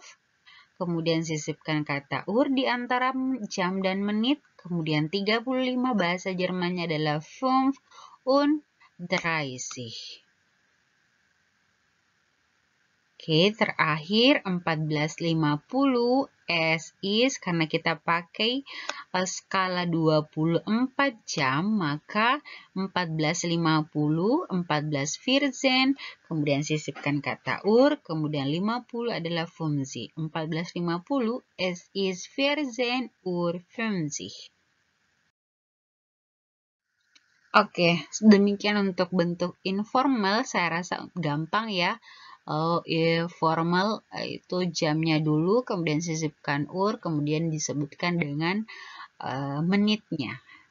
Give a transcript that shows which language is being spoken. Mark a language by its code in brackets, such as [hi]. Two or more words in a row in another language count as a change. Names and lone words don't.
[id] Kemudian sisipkan kata Uhr di antara jam dan menit. Kemudian 35 bahasa Jermannya adalah 35. Oke, terakhir 14.50. [de] Es ist, [id] karena kita pakai skala 24 jam, maka 14.50, 14.14, kemudian sisipkan kata Uhr, kemudian 50 adalah 50. 14.50, [de] es ist 14:50. [id] Oke, demikian untuk bentuk informal. Saya rasa gampang ya. Formal itu jamnya dulu, kemudian sisipkan Uhr, kemudian disebutkan dengan menitnya.